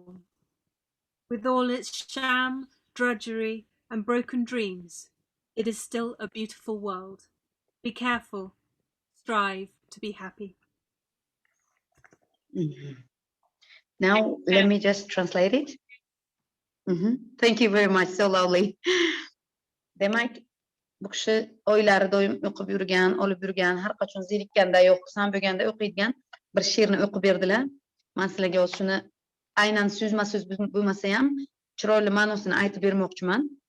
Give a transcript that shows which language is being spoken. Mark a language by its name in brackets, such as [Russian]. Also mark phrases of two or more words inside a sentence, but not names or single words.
[English] With all its sham, drudgery, and broken dreams, it is still a beautiful world. Be careful. Strive to be happy. Mhm. Now, let me just translate it. Thank you very much. So lovely. [Uzbek] Demak, bu kishi oylari doim o'qib yurgan, olib yurgan, har qachon zerikkanda yo'q, xursand bo'lganda o'qiydigan bir she'rni o'qib berdilar. Men sizlarga hozir shuni aynan so'zma-so'z bo'lmasa ham chiroyli ma'nosini aytib bermoqchiman.